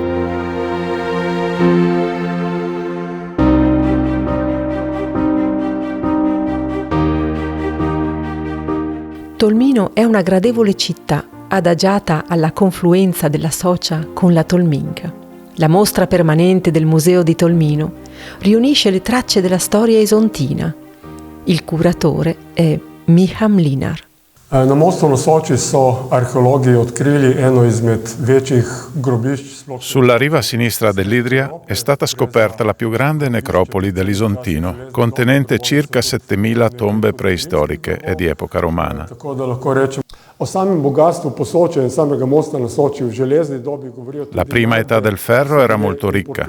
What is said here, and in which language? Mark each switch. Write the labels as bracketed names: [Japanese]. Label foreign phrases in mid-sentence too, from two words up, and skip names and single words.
[Italian] Tolmino è una gradevole città adagiata alla confluenza della Socia con la Tolminka. La mostra permanente del Museo di Tolmino riunisce le tracce della storia isontina. Il curatore è Miha Mlinar. [Slovenian] Na mostu na Soči so arheologi odkrili eno izmed večjih grobišč. [Italian] Sulla riva sinistra dell'Idria è stata scoperta la più grande necropoli dell'Isontino, contenente circa 7000 tombe preistoriche e di epoca romana. La prima età del ferro era molto ricca.